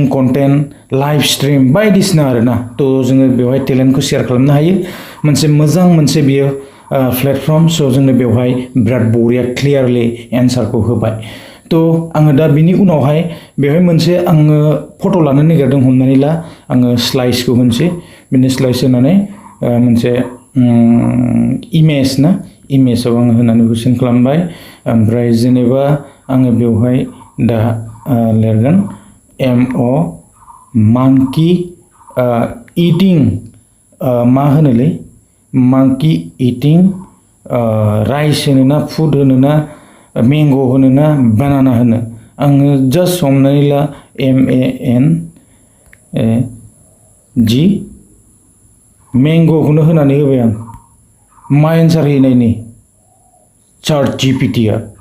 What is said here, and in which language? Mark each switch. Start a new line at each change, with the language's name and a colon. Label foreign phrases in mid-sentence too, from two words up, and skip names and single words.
English: content live stream
Bodo: बायदिसिना आरोना थ' जोङो बेवहाय टेलेन्टखौ शेयार खालामनो हायो मोनसे मोजां मोनसे बियो प्लेटफर्म स' जोंनो बेवहाय बिराद बरिया
English: clearly answer
Bodo: होबाय थ' आङो दा बिनि उनावहाय बेवहाय मोनसे आङो फट' लानो नागिरदों हमनानै ला आङो स्लाइसखौ होनोसै बिनि स्लाइस होनानै मोनसे इमेज ना इमेजाव आङो होनानै कुइसन खालामबाय ओमफ्राय जेनेबा आङो बेवहाय दा लिरगोन
English: MO monkey eating
Bodo: मा होनोलै
English: monkey eating rice
Bodo: होनो ना फुड होनो ना मेंग' होनो ना बानाना होनो आङो जास्ट हमनानै ला MANG मेंग'खौनो होनानै होबाय आं मा एन्सार हैनायनि चार्ट जिपिटिआ